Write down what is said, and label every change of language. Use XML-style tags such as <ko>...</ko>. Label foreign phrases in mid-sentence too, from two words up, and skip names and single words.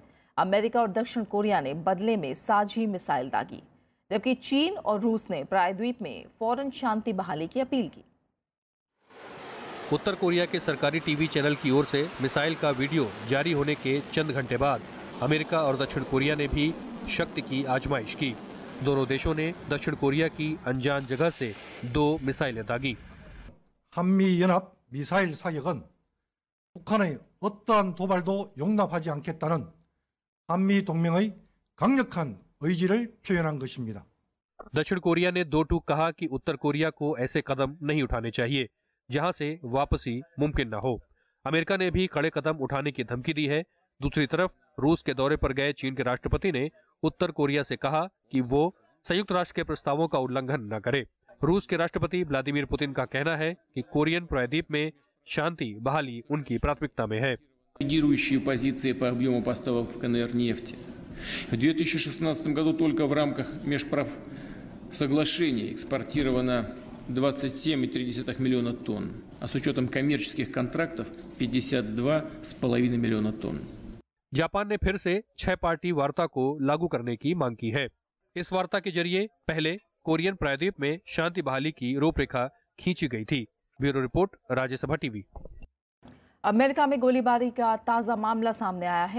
<hi>अमेरिका और दक्षिण कोरिया ने बदले में साझी मिसाइल दागी, जबकि चीन और रूस ने प्रायद्वीप में फौरन शांति बहाली की अपील की। उत्तर कोरिया के सरकारी टीवी चैनल की ओर से मिसाइल का वीडियो जारी होने के चंद घंटे बाद अमेरिका और दक्षिण कोरिया ने भी शक्ति की आजमाइश की। दोनों देशों ने दक्षिण कोरिया की अनजान जगह से 2 मिसाइलें दागी।</hi> <ko>한미연합 미사일 사격은 북한의 어떠한 도발도 용납하지 않겠다는 한미 동맹의 강력한 의지를 표현한 것입니다.</ko> <hi>दक्षिण कोरिया ने 2 टूक कहा कि उत्तर कोरिया को ऐसे कदम नहीं उठाने चाहिए जहां से वापसी मुमकिन न हो। अमेरिका ने भी कड़े कदम उठाने की धमकी दी है। दूसरी तरफ रूस के दौरे पर गए चीन के राष्ट्रपति ने उत्तर कोरिया से कहा कि वो संयुक्त राष्ट्र के प्रस्तावों का उल्लंघन न करे। रूस के राष्ट्रपति व्लादिमीर पुतिन का कहना है कि कोरियन प्रायद्वीप में शांति बहाली उनकी प्राथमिकता में है।</hi> <ru>Лидирующие позиции по объему поставок в КНР нефти. В 2016 году только в рамках межправсоглашений экспортировано 27,3 миллиона тонн, а с учетом коммерческих контрактов 52,5 миллиона тонн.</ru> <hi>जापान ने फिर से 6 पार्टी वार्ता को लागू करने की मांग की है। इस वार्ता के जरिए पहले कोरियन प्रायद्वीप में शांति बहाली की रूपरेखा खींची गई थी।</hi> <en>Bureau report,</en> <hi>राज्यसभा टीवी। अमेरिका में गोलीबारी का ताजा मामला सामने आया है।</hi>